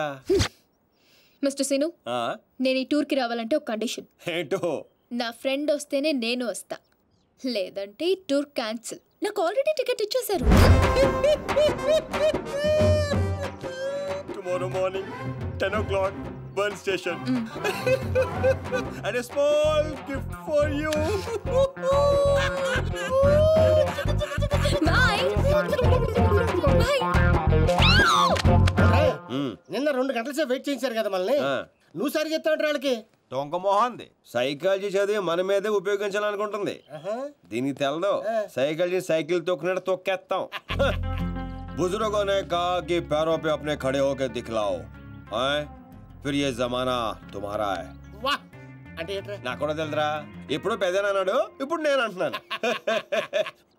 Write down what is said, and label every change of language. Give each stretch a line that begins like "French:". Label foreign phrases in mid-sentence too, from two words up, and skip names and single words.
Telugu: మిస్టర్ సీను, నేను ఈ టూర్కి రావాలంటే ఒక కండిషన్. ఏంటో? నా ఫ్రెండ్ వస్తేనే నేను వస్తా, లేదంటే ఈ
English: tour cancel.
Telugu: నాకు
English: already ticket
Telugu: ఇచ్చేశారు.
English: tomorrow morning 10 o'clock Barn station. And a small gift for you.
Telugu: బాయ్. నిన్న 2 గంటల సేపు వెయిట్ చేయించారు కదా మనల్ని. నువ్వు సరి చెప్తావు వాళ్ళకి. దొంగ మొహంది. సైకాలజీ చదివి మన మీదే ఉపయోగించాలనుకుంటుంది. దీనికి తెలదు, సైకాలజీ సైకిల్ తొక్కినట్టు తొక్కేస్తాం.
Hindi: बुजुर्गों ने कहा कि पैरों पे अपने खड़े होकर दिखलाओ, फिर ये जमाना तुम्हारा है.
Telugu: వాహ్ అంటే ఏంట్రా? నాకు కూడా తెలుదురా. ఎప్పుడు పెద్దనన్నాడు, ఇప్పుడు నేను అంటున్నాను.